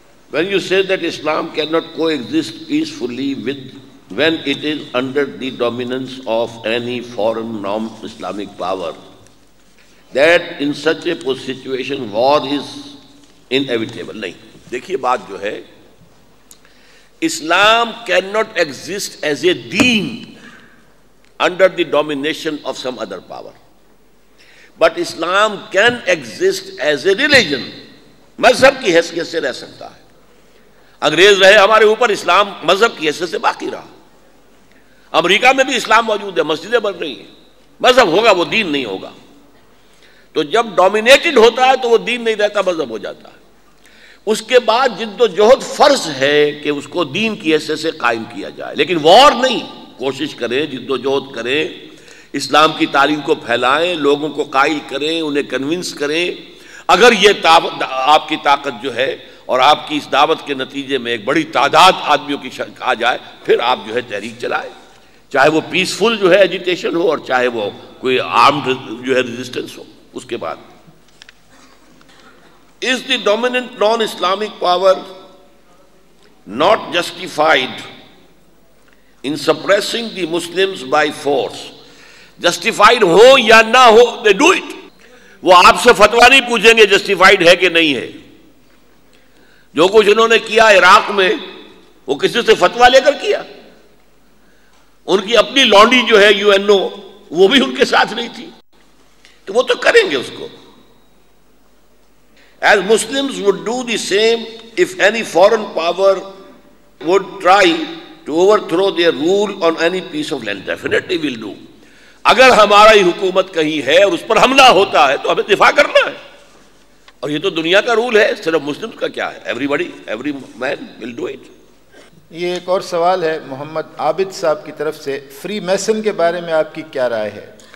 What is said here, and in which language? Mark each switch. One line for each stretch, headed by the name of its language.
English: When you say that Islam cannot coexist peacefully when it is under the dominance of any foreign non-Islamic power, that in such a situation war is inevitable.
Urdu: نہیں، دیکھیے بات جو ہے،
English: Islam cannot exist as a deen under the domination of some other power. But Islam can exist as a religion.
Urdu: مذہب کی حیثیت سے رہ سکتا ہے. انگریز رہے ہمارے اوپر، اسلام مذہب کی حیثیت سے باقی رہا. امریکہ میں بھی اسلام موجود ہے، مسجدیں بن رہی ہیں، مذہب ہوگا، وہ دین نہیں ہوگا. تو جب ڈومینیٹڈ ہوتا ہے تو وہ دین نہیں رہتا، مذہب ہو جاتا ہے. اس کے بعد جد و جہد فرض ہے کہ اس کو دین کی حیثیت سے قائم کیا جائے، لیکن وار نہیں. کوشش کریں، جد و جہد کریں، اسلام کی تعلیم کو پھیلائیں، لوگوں کو قائل کریں، انہیں کنونس کریں. اگر یہ آپ کی طاقت جو ہے اور آپ کی اس دعوت کے نتیجے میں ایک بڑی تعداد آدمیوں کی آ جائے، پھر آپ جو ہے تحریک چلائیں، چاہے وہ پیسفل جو ہے ایجیٹیشن ہو اور چاہے وہ کوئی آرمڈ جو ہے ریزسٹنس ہو. اس کے بعد
English: is the dominant non-Islamic power not justified in suppressing the Muslims by force?
Urdu: Justified ہو یا نہ ہو,
English: they do it.
Urdu: وہ آپ سے فتویٰ نہیں پوچھیں گے جسٹیفائڈ ہے کہ نہیں ہے. جو کچھ انہوں نے کیا عراق میں وہ کسی سے فتویٰ لے کر کیا. ان کی اپنی لانڈی جو ہے UNO وہ بھی ان کے ساتھ نہیں تھی, تو وہ تو کریں گے اس کو.
English: As Muslims would do the same if any foreign power would try to overthrow their rule on any piece of land. Definitely will do.
Urdu: اگر ہماری حکومت کہیں ہے اور اس پر حملہ ہوتا ہے تو ہمیں دفاع کرنا ہے, اور یہ تو دنیا کا رول ہے, صرف مسلم کا کیا ہے,
English: every man will do it.
Urdu: یہ ایک اور سوال ہے محمد عابد صاحب کی طرف سے, فری میسن کے بارے میں آپ کی کیا رائے ہے؟